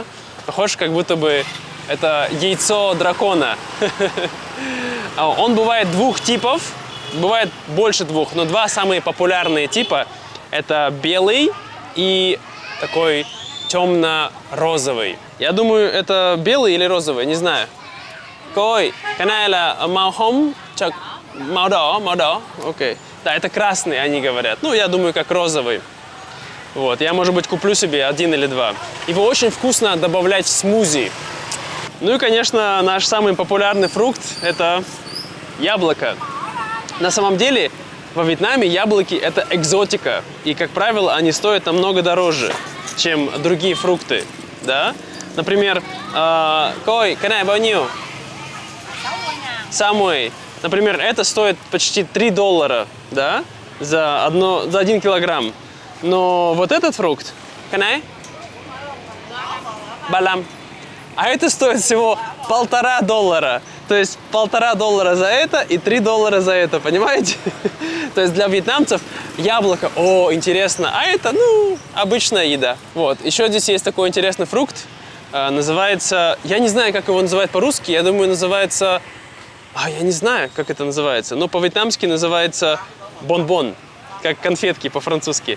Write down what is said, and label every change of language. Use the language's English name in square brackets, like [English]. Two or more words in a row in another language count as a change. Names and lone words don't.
[Russian] Похож, как будто бы это яйцо дракона. Он бывает двух типов. Бывает больше двух, но два самые популярные типа. Это белый и такой темно-розовый. Я думаю, это белый или розовый, не знаю. [Vietnamese] Coi, cái này là màu hồng, màu đỏ, [Russian] окей. Да, это красный, они говорят. Ну, я думаю, как розовый. Вот, я, может быть, куплю себе один или два. Его очень вкусно добавлять в смузи. Ну и, конечно, наш самый популярный фрукт – это яблоко. На самом деле, во Вьетнаме яблоки – это экзотика. И, как правило, они стоят намного дороже, чем другие фрукты. Да? Например, [Vietnamese] coi, cái này bao nhiêu? [Russian] Самый. Например, это стоит почти $3, да? За 1 килограмм. Но вот этот фрукт, [Vietnamese] cái này? [Russian] Балам. А это стоит всего $1,5. То есть $1,5 за это и $3 за это, понимаете? То есть для вьетнамцев яблоко, интересно, а это, обычная еда. Вот, еще здесь есть такой интересный фрукт, называется, я не знаю, как его называют по-русски, я думаю, называется, я не знаю, как это называется, но по-вьетнамски называется бонбон, как конфетки по-французски.